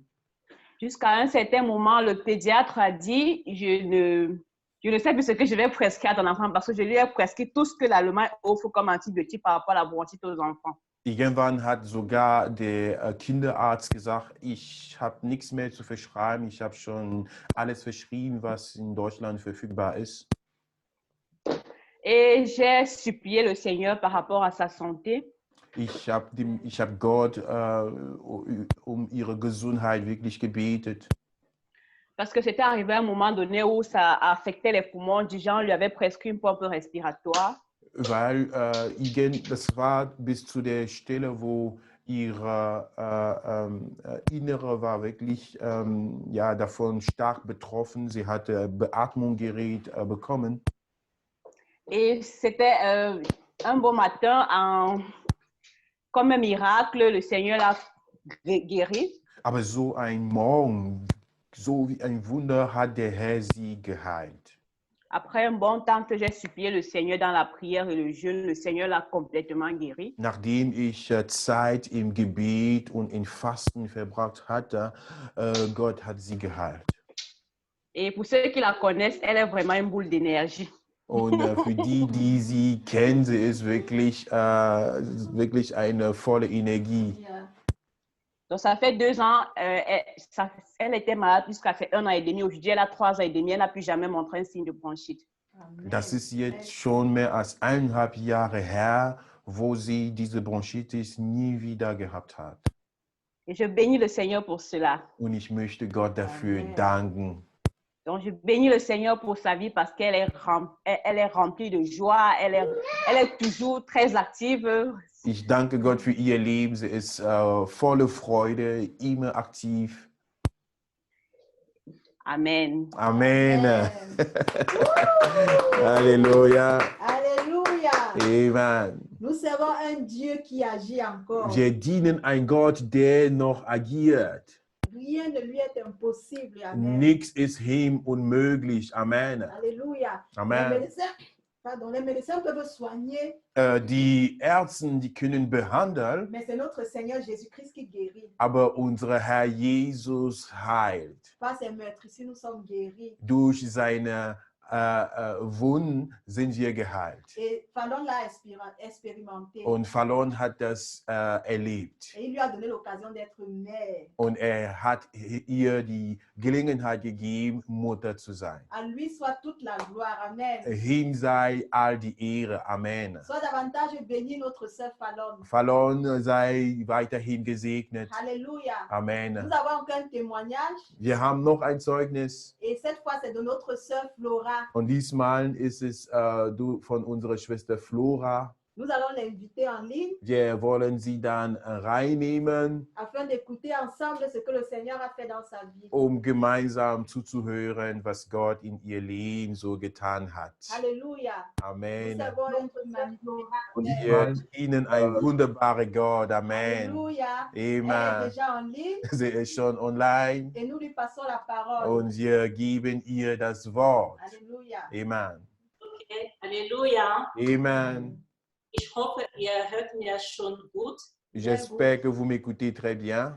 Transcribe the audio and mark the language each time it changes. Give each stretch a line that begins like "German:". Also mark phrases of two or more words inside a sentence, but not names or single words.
French: Jusqu'à un certain moment, le pédiatre a dit, je ne sais plus ce que je vais prescrire à ton enfant parce que je lui ai prescrit tout ce que l'Allemagne offre comme antibiotique par rapport à la bronchite aux enfants.
German: Irgendwann hat sogar der Kinderarzt gesagt, ich habe nichts mehr zu verschreiben, ich habe schon alles verschrieben, was in Deutschland verfügbar ist.
French: Et j'ai supplié le Seigneur par rapport à sa santé.
German: Ich hab Gott um ihre Gesundheit wirklich gebetet.
French: Parce que c'était arrivé à un moment donné où ça affectait les poumons. Du genre, on lui avait prescrit une pompe respiratoire.
German: Weil das war bis zu der Stelle, wo ihre Innere war wirklich davon stark betroffen. Sie hatte Beatmungsgerät bekommen.
French: Et c'était un beau matin, comme un miracle, le Seigneur l'a guéri.
German: Aber so ein Morgen, so wie ein Wunder hat der Herr sie geheilt.
French: Après un bon temps que j'ai supplié le Seigneur dans la prière et le jeûne, le Seigneur l'a complètement guéri.
German: Nachdem ich Zeit im Gebet und in Fasten verbracht hatte, Gott hat sie geheilt.
French: Et pour ceux qui la connaissent, elle est vraiment une boule d'énergie.
German: Und für die sie kennen, sie ist wirklich eine volle Energie. Ja.
French: Donc, ça fait 2 ans, elle était malade jusqu'à fait 1 an et demi. Aujourd'hui, elle a 3 ans et demi. Elle n'a plus jamais montré un signe de bronchite. Amen.
German: Das ist jetzt schon mehr als 1,5 Jahre her, wo sie diese Bronchitis nie wieder gehabt hat.
French: Et je bénis le Seigneur pour cela.
German: Und ich möchte Gott dafür Amen. danken.
French: Donc, je bénis le Seigneur pour sa vie parce qu'elle est remplie de joie. Elle est toujours très active.
German: Ich danke Gott für ihr Leben. Sie ist voller Freude, immer aktiv.
French: Amen. Amen. Amen. Alléluia. Alléluia. Amen. Nous servons un Dieu qui agit encore.
German: Wir dienen ein Gott, der noch agiert.
French: Rien ne lui est impossible. Amen.
German: Nichts ist ihm unmöglich.
French: Amen. Alléluia. Amen. Les médecins peuvent soigner,
German: Die Ärzte, die können behandeln,
French: mais c'est notre Seigneur Jésus-Christ qui guérit.
German: aber unser Herr Jesus heilt.
French: Pas ses meurtres. Ici, nous sommes guéris.
German: Durch seine Wunden sind wir geheilt.
French: Et Fallon l'a expérimenté.
German: Und Fallon hat das erlebt.
French: Et il lui a donné l'occasion d'être mère.
German: Und hat ihr die Gelegenheit gegeben, Mutter zu sein.
French: À lui soit toute la gloire. Amen.
German: Ihm sei all die Ehre. Amen.
French: Sois davantage béni notre sœur Fallon.
German: Fallon sei weiterhin gesegnet.
French: Alléluia. Amen. Nous avons encore un témoignage.
German: Wir haben noch ein Zeugnis.
French: Et cette fois, c'est de notre sœur Flora.
German: Und diesmal ist es von unserer Schwester Flora.
French: Nous allons l'inviter en ligne
German: Wir wollen sie dann reinnehmen,
French: afin d'écouter ensemble ce que le Seigneur a fait dans sa vie.
German: gemeinsam zuzuhören, was Gott in ihr Leben so getan hat.
French: Alléluia. Nous Amen. servons notre sœur Flora.
German: Und wir dienen ein wunderbarer Gott. Amen.
French: Alléluia. Elle est Amen. déjà en ligne
German: Sie ist schon online
French: et nous lui passons la parole.
German: und wir geben ihr das Wort.
French: Alléluia. Amen.
German: Okay. Halleluja. Amen. Ich hoffe, ihr hört mir schon gut.
French: J'espère que vous m'écoutez très bien.